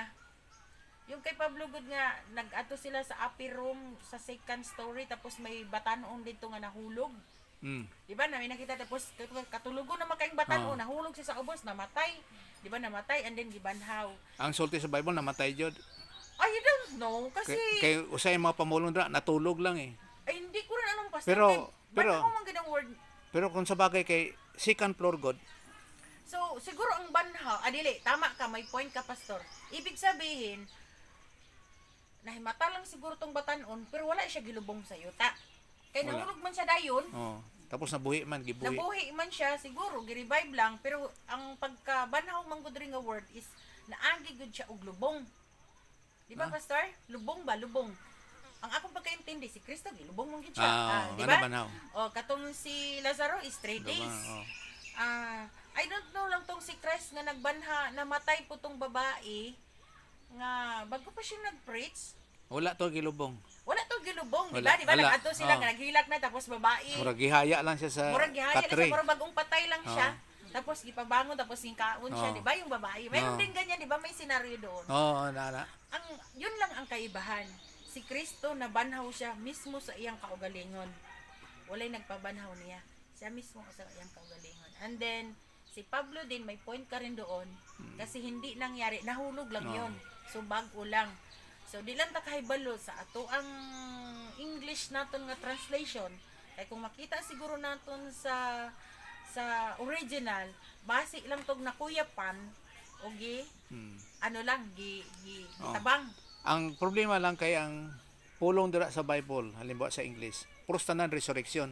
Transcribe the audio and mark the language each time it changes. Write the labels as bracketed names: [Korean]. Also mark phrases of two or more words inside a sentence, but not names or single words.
[Cebuano] Yung kay Pablo gud nga nag-ato sila sa [English] upper room [Cebuano] sa [English] second story [Cebuano] tapos may batanon dito nga nahulog. Di ba? Na may nakita tapos katulugo na makaing batanon, nahulog siya sa ubos, namatay. Di ba namatay [English] and then [Cebuano] gibanhaw. Ang sulti sa Bible namatay jud. [English] I don't know kasi [Cebuano] Kay usay mga pamulong dra natulog lang eh. [Filipino] ay hindi ko rin anong pastor. [Cebuano] Pero- banhaw man gid ang word. Pero kung sa bagay kay [English] second floor [Cebuano] god, So, siguro ang banhaw, dili, tama ka, may point ka, pastor. [Filipino] Ibig sabihin, [Cebuano] nahimata lang siguro tong batanon, pero wala siya gilubong sa yuta. Kaya Wala. nahulog man siya dayon, tapos nabuhi man gibuhi. nabuhi man siya, siguro, gi-revive lang, pero ang pagka-banhaw man gud ring nga word is, naagi gud siya og lubong. Di ba, pastor? Lubong ba? Lubong. Ang akong pagkaintindi, si Kristo, gilubong man gud siya. Di ba? Banhaw. O, katong si Lazaro is 3 days. [English] I don't know [Cebuano] lang tong si Christ nga nagbanha, namatay po tong babae nga bago pa siya nag-preach. Wala to gilubong. Wala to gilubong, di Wala. ba? Di ba Wala. nag-adto sila nga naghilak na tapos babae. Murag gihaya lang siya sa Murag gihaya na katre. siya, murag bagong patay lang siya. Tapos gipabangon tapos hingkaon siya, di ba? [Filipino] Yung babae. Mayroon din ganyan, di ba? May senaryo doon. [Cebuano] Nana. [Filipino] Ang yun lang ang kaibahan. [Cebuano] Si Kristo nabanhaw siya mismo sa iyang kaugalingon. Walay nagpabanhaw niya. Siya mismo sa iyang kaugalingon. [English] And then [Filipino] si Pablo din may point ka rin doon kasi hindi nangyari, nahulog lang yon. [Cebuano] So bago lang. So di lang ta kahibalo sa ato ang English naton nga translation. Kay kung makita siguro naton sa original, base lang tog nakuyapan o ano lang tabang. Ang problema lang kay ang pulong dira sa Bible, halimbawa sa English, puros tanan resurrection.